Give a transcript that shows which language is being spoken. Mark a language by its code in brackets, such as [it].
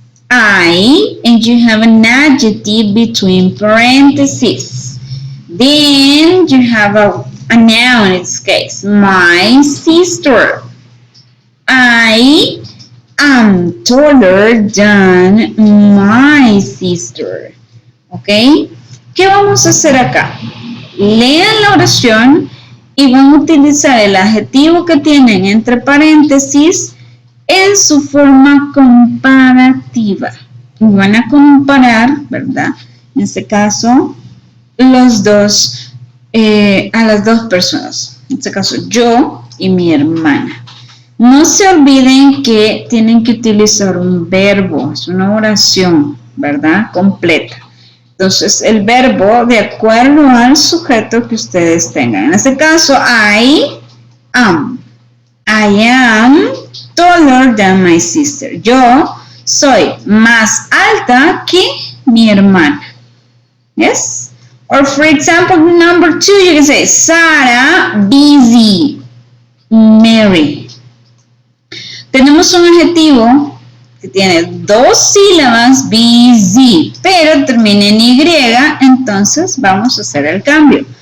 [en] I, and you have an adjective between parentheses. Then you have a noun in this case. My sister. I am taller than my sister. [es] ¿Ok? ¿Qué vamos a hacer acá? Lean la oración y van a utilizar el adjetivo que tienen entre paréntesis en su forma comparativa. Y van a comparar, ¿verdad? En este caso, los dos, a las dos personas. En este caso, yo y mi hermana. No se olviden que tienen que utilizar un verbo, es una oración, ¿verdad? Completa. Entonces, el verbo de acuerdo al sujeto que ustedes tengan. En este caso, [en] I am. I am taller than my sister. [es] Yo soy más alta que mi hermana. Yes? [en] Or for example, number 2, you can say, Sarah, busy, Mary. [es] Tenemos un adjetivo que tiene 2 sílabas, busy, pero termina en Y, entonces vamos a hacer el cambio.